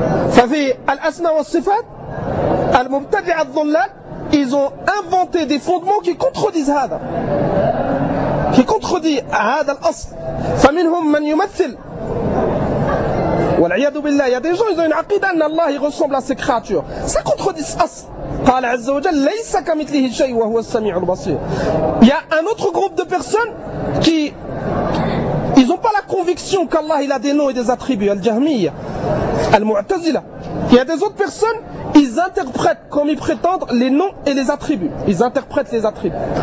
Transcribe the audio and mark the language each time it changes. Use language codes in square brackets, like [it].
[ar] ففي الأسماء والصفات المبتدعة الضلال, [fr] ils ont inventé des fondements qui contredisent هذا. Qui contredit [ar] هذا الأصل. فمنهم من يمثل. والعياذ بالله, [fr] il y a des gens, ils ont une aqida que Allah ressemble à ses créatures. Ça contredit ce as. [ar] قال عز وجل ليس كمثله شيء وهو السميع البصير. [fr] Il y a un autre groupe de personnes qui ils ont pas la conviction qu'Allah il a des noms et des attributs, al-Jahmiyya, al-Mu'tazila. Il y a des autres personnes, ils interprètent comme ils prétendent les noms et les attributs. Ils interprètent les attributs.